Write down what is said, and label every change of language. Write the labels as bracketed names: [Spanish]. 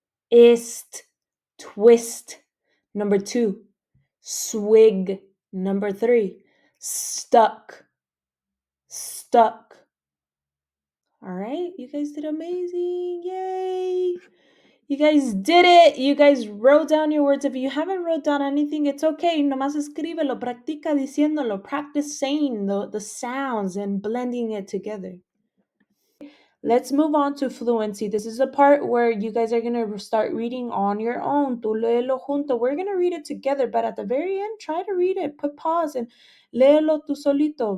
[English] Ist, twist. Number 2, swig. Number 3, stuck. Stuck. All right, you guys did amazing. Yay. You guys did it. You guys wrote down your words. If you haven't wrote down anything, it's okay. [Spanish] Nomás escríbelo, practica diciéndolo. [English] Practice saying the sounds and blending it together. Let's move on to fluency. This is a part where you guys are going to start reading on your own. [Spanish] Tú léelo junto. [English] We're going to read it together, but at the very end, try to read it. Put pause and [Spanish] léelo tú solito.